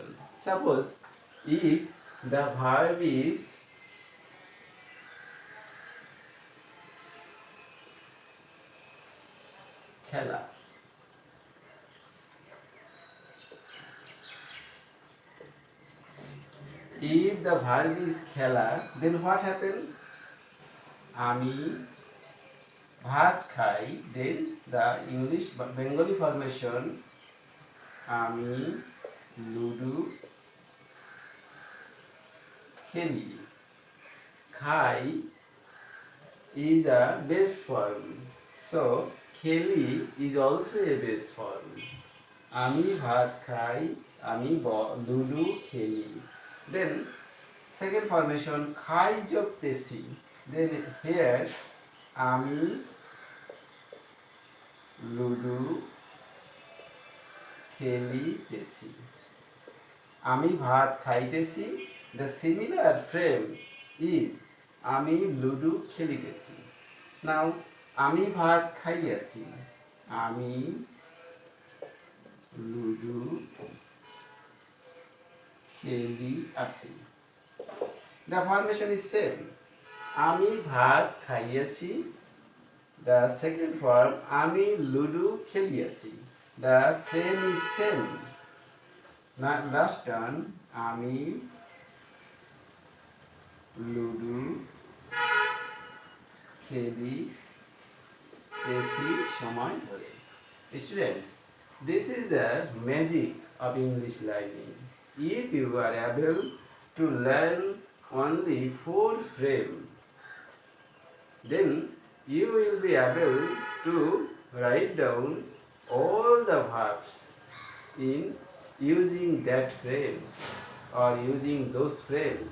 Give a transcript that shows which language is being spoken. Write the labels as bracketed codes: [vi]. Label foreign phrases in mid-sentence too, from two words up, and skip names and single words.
[en] Suppose if the verb is খেলা, if the verb is খেলা, then what happened? [bn] আমি ভাত খাই, [en] then the English Bengali formation [bn] আমি লুডু খেলি। [en] খাই is a base form, so খেলি is also a base form. [bn] আমি ভাত খাই, আমি লুডু খেলি। [en] Then second formation [bn] খাই যোগ তেসি, [en] then here [bn] আমি লুডু খেলিতেছি। আমি ভাত খাইতেছি, [en] the similar frame is [bn] আমি লুডু খেলিতেছি। Now আমি ভাত খাইয়াছি, আমি লুডু খেলিয়াছি। [en] The formation is same. [bn] আমি ভাত খাইয়াছি, [en] the second form [bn] আমি লুডু খেলিয়াছি। [en] The frame is same. Now last one [bn] আমি লুডু খেলিতেছি সময় ধরে। [en] Students, this is the magic of English learning. If you are able to learn only four frames, then you will be able to write down all the verbs in using that frames or using those frames.